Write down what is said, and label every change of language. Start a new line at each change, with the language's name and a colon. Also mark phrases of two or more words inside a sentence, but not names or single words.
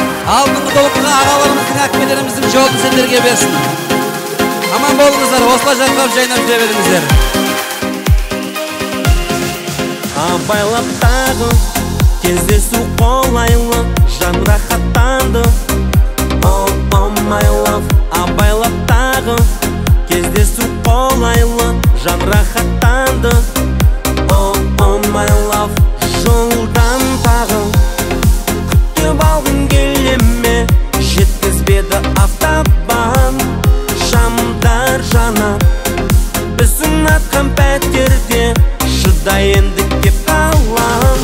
Kazakh: Алдыңғы толқынға ағаларымыздың, әкелеріміздің жолын сендерге берсін. Аман болыңыздар, осылай жайқап жайнап жүре беріңіздер. Абайлап тағы кездесу қолайлы, жан рахаттанды.
English: Oh my love,
Kazakh: абайлап тағы кездесу қолайлы, жан рахаттанды.
English: Oh my love,
Kazakh: жолдан тағы күтіп алғың келеме, жеткізбеді автобан. Шамдар жанап біздің атқан пәтерде, шыдай енді кеп қалам.